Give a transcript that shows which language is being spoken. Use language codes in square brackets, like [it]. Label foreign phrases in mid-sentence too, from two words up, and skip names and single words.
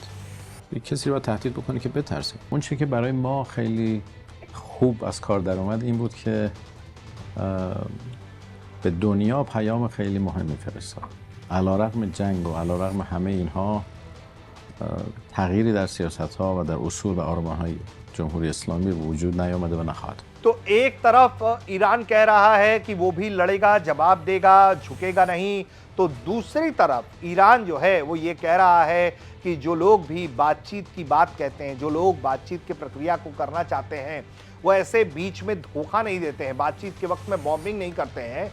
[fa] یک کسی رو باید تهدید بکنه که بترسه. اون چیزی که برای ما خیلی خوب از کار در اومد این بود که به دنیا پیام خیلی مهمی فرستاد. علیرغم جنگ و علیرغم همه اینها تغییری در سیاست‌ها و در اصول و آرمان‌های جمهوری اسلامی وجود نیامده و نخواهد. [hi] तो एक तरफ ईरान कह रहा है कि वो भी लड़ेगा, जवाब देगा, झुकेगा नहीं, तो दूसरी तरफ ईरान जो है वो ये कह रहा है कि जो लोग भी बातचीत की बात कहते हैं, जो लोग बातचीत की प्रक्रिया को करना चाहते हैं, वो ऐसे बीच में धोखा नहीं देते हैं, बातचीत के वक्त में बॉम्बिंग नहीं करते हैं।